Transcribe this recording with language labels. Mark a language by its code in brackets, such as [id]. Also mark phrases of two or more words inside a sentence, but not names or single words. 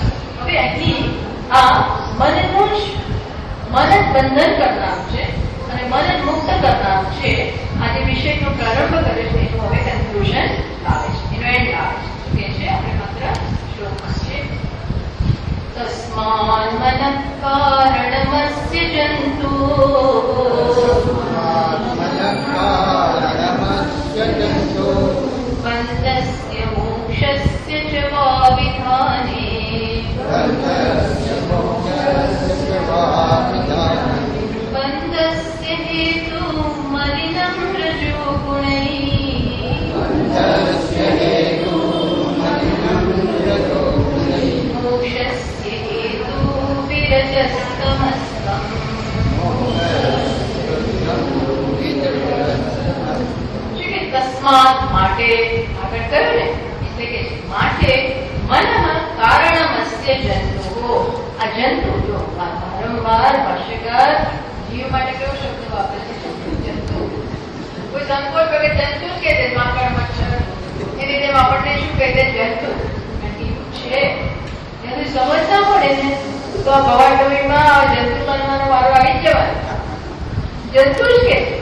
[gu] હવે અહીં આ મનનું જ બંધન કરનાર છે અને મન મુક્ત કરનાર છે. આ જે વિષયનો પ્રારંભ કરે છે એનું હવે કન્ક્લુઝન લાવે છે, એનો એન્ડ લાવે છે. કે છે આપણે માત્ર શ્લોકમાં છે [sa] તસ્માન મન जन्तु बन्धस्य मोक्षस्य च वा विधाने बन्धस्य हेतु मलिनं रजोगुणैः मोक्षस्य हेतु विरजस्तमस्तम् [gu] तस्मात् માટે આગળ કર્યું ને એટલે કે માટે [sa] મનઃ કારણમસ્ય [gu] જંતુઓ આ જંતુ જો વારંવાર ભાષ્યકાર જીવ માટે કેવો શબ્દ વાપરે છે જંતુ કોઈ સંકોચ વગર જંતુ કે તે માકડ મચ્છર એની જેમ આપણને શું કહે છે જંતુ છે એની સમજ ના પડે ને તો આ ભવાડોઈમાં જંતુ બનવાનો વારો આવી જવાય જંતુ જ કે